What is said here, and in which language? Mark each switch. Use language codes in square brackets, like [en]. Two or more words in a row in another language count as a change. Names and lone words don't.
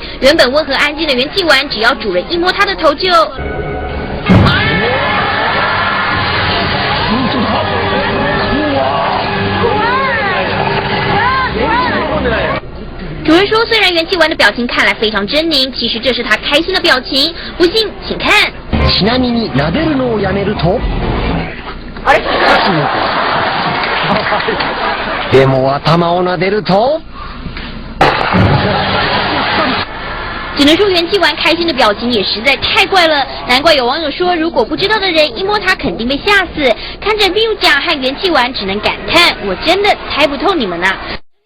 [zh] 原本温和安静的元气丸，只要主人一摸它的头就主人说，虽然元气丸的表情看来非常狰狞，其实这是他开心的表情。不信，请看。 [ja] ちなみに撫でるのをやめるとでも頭を撫でると [zh] 只能说元气丸开心的表情也实在太怪了，难怪有网友说，如果不知道的人一摸它肯定被吓死。看着缪酱和元气丸，只能感叹，我真的猜不透你们啊。